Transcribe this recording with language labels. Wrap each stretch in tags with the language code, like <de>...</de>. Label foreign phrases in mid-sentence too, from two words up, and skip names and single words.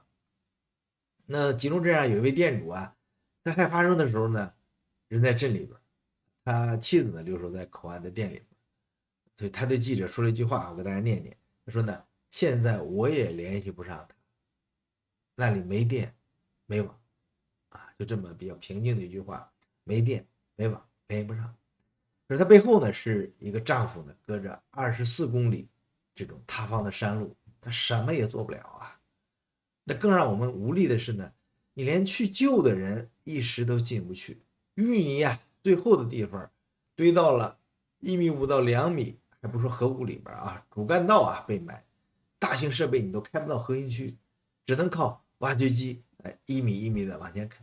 <zh>那吉隆鎮上有一位店主啊，災害發生的時候呢，人在鎮裡邊，他妻子呢留守在口岸的店裡邊，所以他對記者說了一句話，我給大家念念。他說呢，現在我也聯繫不上他，那裡沒電沒網啊，就這麼比較平靜的一句話，沒電沒網聯繫不上。可是他背後呢是一個丈夫呢，隔着24公里這種塌方的山路，他什麼也做不了啊。那更讓我們無力的是呢，你連去救的人一時都進不去，淤泥啊最後的地方堆到了1.5米到2米，還不說河谷裡邊啊，主幹道啊被埋，大型設備你都開不到核心區，只能靠挖掘機1米1米的往前開。</zh>